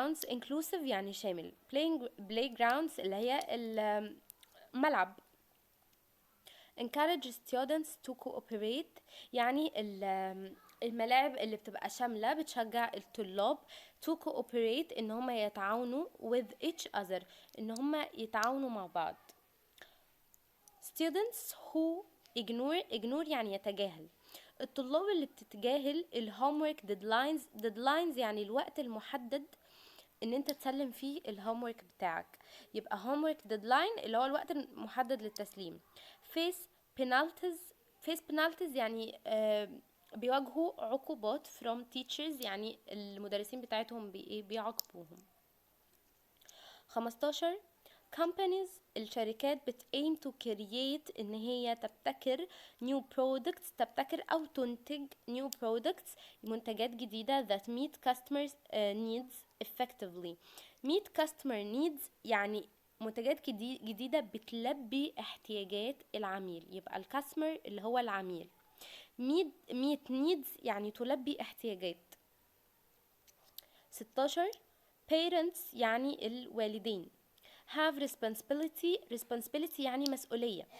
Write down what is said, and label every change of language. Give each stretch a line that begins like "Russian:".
Arabic: inclusive يعني شامل. playgrounds اللي هي الملعب.
English: encourage students to cooperate
Arabic: يعني الملاعب اللي بتبقى شاملة بتشجع الطلاب
English: to cooperate
Arabic: ان هم يتعاونوا
English: with each other،
Arabic: ان هم يتعاونوا مع بعض.
English: students who ignore
Arabic: يعني يتجاهل. الطلاب اللي بتتجاهل الهومورك deadlines يعني الوقت المحدد ان انت تسلم فيه الهومورك بتاعك. يبقى homework deadline اللي هو الوقت المحدد للتسليم.
English: face penalties
Arabic: يعني بيواجهوا عقوبات
English: from teachers
Arabic: يعني المدرسين بتاعتهم بيعاقبوهم.
English: 15 companies
Arabic: الشركات
English: aim to create
Arabic: ان هي تبتكر
English: new products،
Arabic: تبتكر او تنتج
English: new products
Arabic: منتجات جديدة
English: that meet customers needs effectively. meet customer needs
Arabic: يعني منتجات جديدة بتلبي احتياجات العميل، يبقى الكاستمر اللي هو العميل.
English: meet needs
Arabic: يعني تلبي احتياجات.
English: 16 parents
Arabic: يعني الوالدين
English: have responsibility
Arabic: يعني مسؤولية.